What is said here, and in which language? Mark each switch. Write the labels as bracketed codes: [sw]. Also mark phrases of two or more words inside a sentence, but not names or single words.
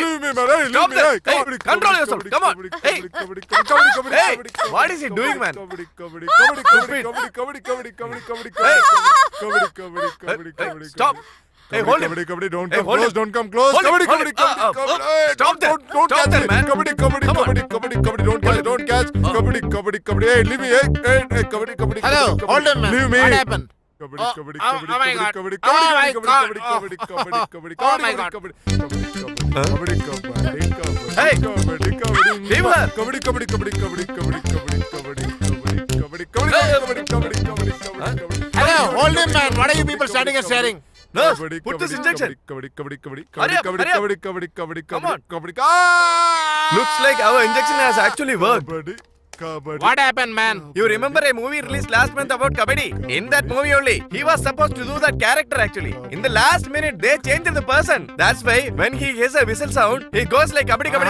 [en] me, man. Hey, Stop leave me. that. Hey, Hey, kabaddi, control kabaddi, yourself. kabaddi, Come on. kabaddi, Hey. kabaddi, kabaddi, kabaddi, Hey, kabaddi, kabaddi, what is he doing, man? kabaddi, kabaddi, kabaddi, kabaddi, kabaddi, kabaddi, kabaddi, kabaddi, kabaddi, Hey. kabaddi, kabaddi, kabaddi, Hey, kabaddi, stop. kabaddi. Hey, hold him. Kabaddi, kabaddi, don't Hey, come hold close, him. don't come close. Hold him, Kabaddi, hold kabaddi, him. kabaddi, kabaddi. Hey, Stop that. Don't Stop catch that, me. man. Kabaddi, kabaddi, Come on. kabaddi, kabaddi, kabaddi, don't catch, don't catch. Kabaddi, kabaddi, kabaddi. Hey, leave me. Hey, hey, kabaddi, kabaddi, Hello, kabaddi, hold him, man. Leave me. What happened? Kabaddi, Oh, kabaddi, oh, kabaddi, oh my kabaddi, God. kabaddi, Oh kabaddi, my kabaddi, God. kabaddi, kabaddi, kabaddi, kabaddi, Oh my kabaddi, God. kabaddi, kabaddi, kabaddi, Huh? kabaddi, kabaddi, kabaddi, Hey. kabaddi, kabaddi. Leave her. Kabaddi, kabaddi, kabaddi, kabaddi, kabaddi, kabaddi, kabaddi, kabaddi, kabaddi, kabaddi, Hey. kabaddi, kabaddi, kabaddi, kabaddi, kabaddi. Hello, hold him, man. What are you people standing and staring? Nurse, Kabaddi, put this kabaddi, injection. kabaddi, kabaddi, kabaddi, Hurry up, kabaddi, hurry up. kabaddi, kabaddi, kabaddi, Come kabaddi, on. kabaddi. Ah! Looks like our injection has actually worked. Kabaddi, kabaddi. What happened, man? You remember a movie released last month about Kabaddi? In that movie only, he was supposed to do that character actually. In the last minute, they changed the person. That's why when he hears a whistle sound, he goes like Kabaddi, Kabaddi,